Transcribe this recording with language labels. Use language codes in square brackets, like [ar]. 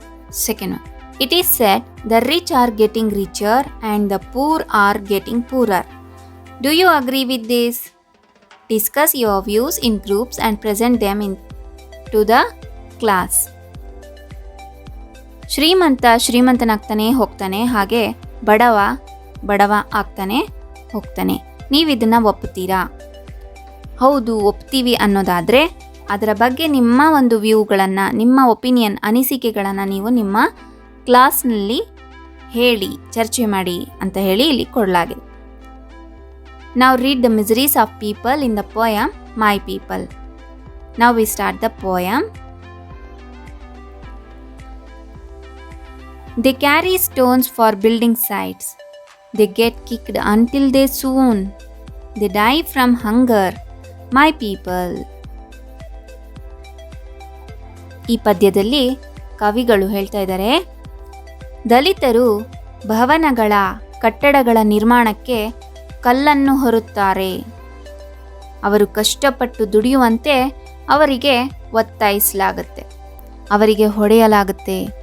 [en] Second one. It is said the rich are getting richer and the poor are getting poorer. Do you agree with this? Discuss your views in groups and present them to the class. [kn] ಶ್ರೀಮಂತ ಶ್ರೀಮಂತನಾಗ್ತಾನೆ ಹೋಗ್ತಾನೆ, ಹಾಗೆ ಬಡವ ಆಗ್ತಾನೆ ಹೋಗ್ತಾನೆ. ನೀವು ಇದನ್ನು ಒಪ್ಪುತ್ತೀರಾ? ಹೌದು, ಒಪ್ತೀವಿ ಅನ್ನೋದಾದರೆ ಅದರ ಬಗ್ಗೆ ನಿಮ್ಮ ಒಂದು ವ್ಯೂಗಳನ್ನು, ನಿಮ್ಮ ಒಪಿನಿಯನ್, ಅನಿಸಿಕೆಗಳನ್ನು ನೀವು ನಿಮ್ಮ ಕ್ಲಾಸ್ನಲ್ಲಿ ಹೇಳಿ, ಚರ್ಚೆ ಮಾಡಿ ಅಂತ ಹೇಳಿ ಇಲ್ಲಿ ಕೊಡಲಾಗಿದೆ. [en] Now read the miseries of people in the poem My People. Now we start the poem. They carry stones for building sites. They get kicked until they swoon. They die from hunger. My people. [kn] ಈ ಪದ್ಯದಲ್ಲಿ ಕವಿಗಳು ಹೇಳ್ತಾ ಇದ್ದಾರೆ, ದಲಿತರು ಭವನಗಳ ಕಟ್ಟಡಗಳ ನಿರ್ಮಾಣಕ್ಕೆ ಕಲ್ಲನ್ನು ಹೊರುತ್ತಾರೆ. ಅವರು ಕಷ್ಟಪಟ್ಟು ದುಡಿಯುವಂತೆ ಅವರಿಗೆ ಒತ್ತಾಯಿಸಲಾಗುತ್ತೆ, ಅವರಿಗೆ ಹೊಡೆಯಲಾಗುತ್ತೆ.